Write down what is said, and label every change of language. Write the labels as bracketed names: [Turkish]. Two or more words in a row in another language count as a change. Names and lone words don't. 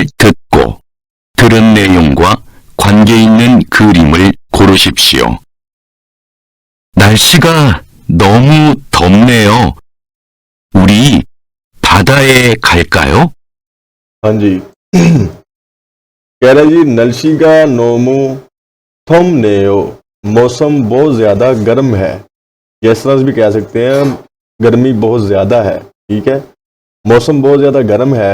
[Korean] 듣고 들은 내용과 관계 있는 그림을 고르십시오. 날씨가 너무 덥네요. 우리 바다에 갈까요? [Hindi] हाँ जी, कह रहा जी [Korean] 날씨가 너무 덥네요, [Hindi] मौसम बहुत ज्यादा गर्म है, या इस तरह से भी कह सकते हैं गर्मी बहुत ज्यादा है, ठीक है, मौसम बहुत ज्यादा गर्म है।